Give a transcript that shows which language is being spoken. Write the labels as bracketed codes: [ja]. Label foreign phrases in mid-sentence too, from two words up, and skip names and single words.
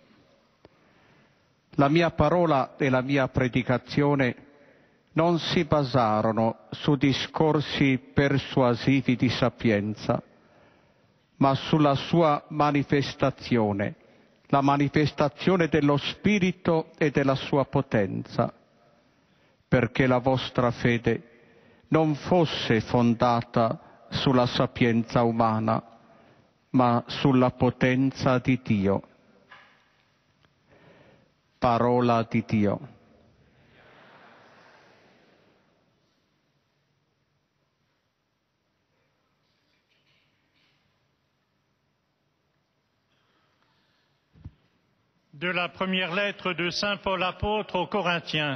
[it] La mia parola e la mia predicazione non si basarono su discorsi persuasivi di sapienza, ma sulla sua manifestazione, la manifestazione dello Spirito e della sua potenza, perché la vostra fede non fosse fondata sulla sapienza umana, ma sulla potenza di Dio. Parola di Dio. [fr] De la première lettre de Saint Paul apôtre aux Corinthiens.